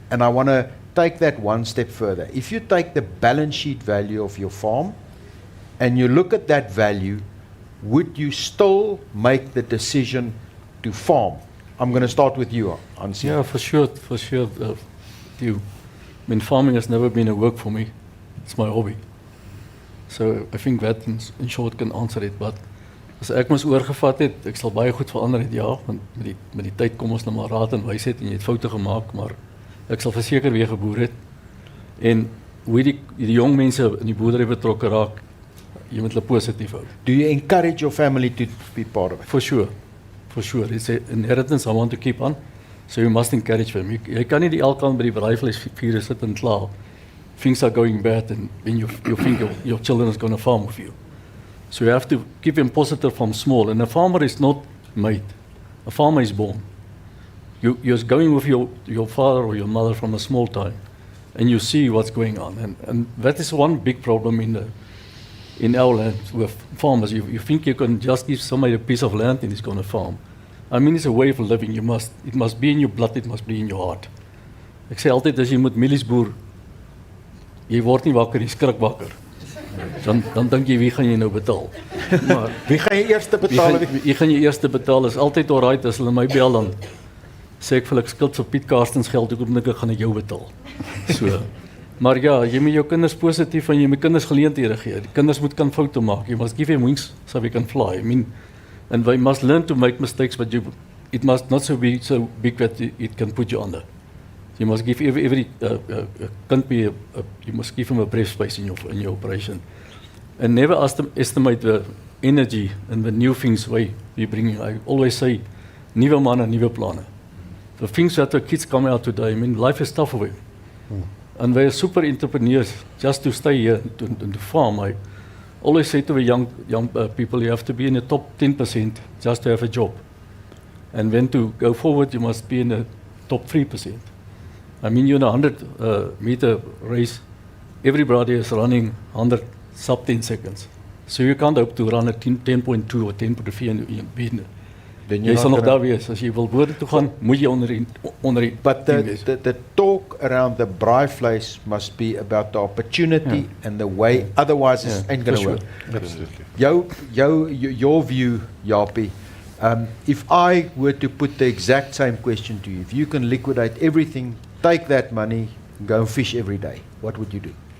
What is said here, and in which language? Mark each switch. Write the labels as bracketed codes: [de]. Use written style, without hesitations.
[en] And I want to take that one step further. If you take the balance sheet value of your farm and you look at that value, would you still make the decision to farm? I'm going to start with you, Ansi. Yeah, for sure. You. I mean, farming has never been a work for me. It's my hobby. So I think that in short can answer it. But [af] as ek mos oorgevat het, ek sal baie goed verander het, ja, want met die tyd kom ons nou maar raad en wysheid en jy het foute gemaak, maar ek sal verseker weer geboer het. En hoe die jong mense in die boerdery betrokke raak, jy moet hulle positief hou. [en] Do you encourage your family to be part of it? For sure. It's an inheritance I want to keep on. So you must encourage them. [af] Jy kan nie die elkant by die braaivleisvuur sit en kla. [en] Things are going bad and you think your children is going to farm with you. So you have to keep them positive from small. And a farmer is not made. A farmer is born. You're going with your father or your mother from a small time. And you see what's going on. And that is one big problem in our land with farmers. You think you can just give somebody a piece of land and he's going to farm. I mean, it's a way of living. It must be in your blood, it must be in your heart. [af] Ek sê altyd, as jy moet mielies boer, jy word nie wakker, jy skrik wakker. Dan dink jy, wie gaan jy nou betaal? Maar Wie gaan jy eerste betaal? wie gaan jy eerste betaal? Is altyd alright as hulle my bel dan sê ek vir ek skuld vir Piet Karstens geld, ek gaan ek jou betaal. So, maar ja, jy moet jou kinders positief en jy moet kinders geleenthede gee. Die kinders moet kan foute maak. [en] You must give them wings so they can fly. I mean, and we must learn to make mistakes, but it must not be so big that it can put you under. You must give every you must give him a brave space in your operation, and never estimate the energy and the new things we bring. I always say, [af] nuwe manne, nuwe planne. [en] The things that the kids come out today. I mean, life is tough for them, and they are super entrepreneurs just to stay here to farm. I always say to the young people, you have to be in the top 10% just to have a job, and when to go forward, you must be in the top 3%. I mean, in a 100 meter race, everybody is running 100 sub 10 seconds. So you can't hope to run at 10.2 or 10.3 in beginner. [af] Jy sal nog daar wees. As jy wil boorde toe gaan, moet jy onder die [en] But the talk around the braaivleis must be about the opportunity and the way, otherwise it ain't going to work. Absolutely. Your view, Japie, if I were to put the exact same question to you, if you can liquidate everything, take that money, go and fish every day, what would you do?